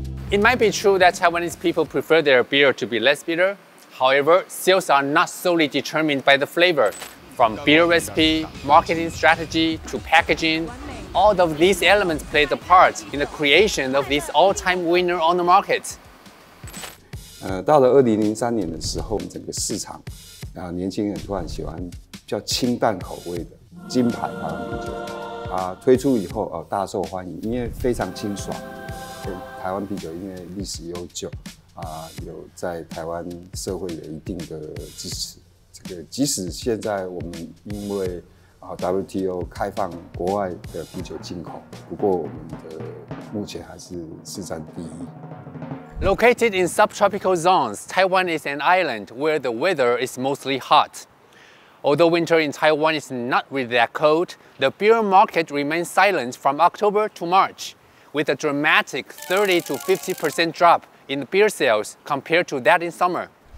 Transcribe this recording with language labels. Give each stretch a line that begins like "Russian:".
English: It might be true that Taiwanese people prefer their beer to be less bitter. However, sales are not solely determined by the flavor. From beer recipe, marketing strategy, to packaging, all of these elements played a part in the creation of this all-time winner on the market.
Chinese: 到了2003年的时候，整个市场年轻人突然喜欢比较清淡口味的金牌台湾啤酒推出以后大受欢迎，因为非常清爽。台湾啤酒因为历史悠久有在台湾社会有一定的支持。这个即使现在我们因为WTO 开放国外的啤酒进口，不过我们的目前还是市占第一。
English: Located in subtropical zones, Taiwan is an island where the weather is mostly hot. Although winter in Taiwan is not really that cold, the beer market remains silent from October to March, with a dramatic 30 to 50% drop in beer sales compared to that in summer.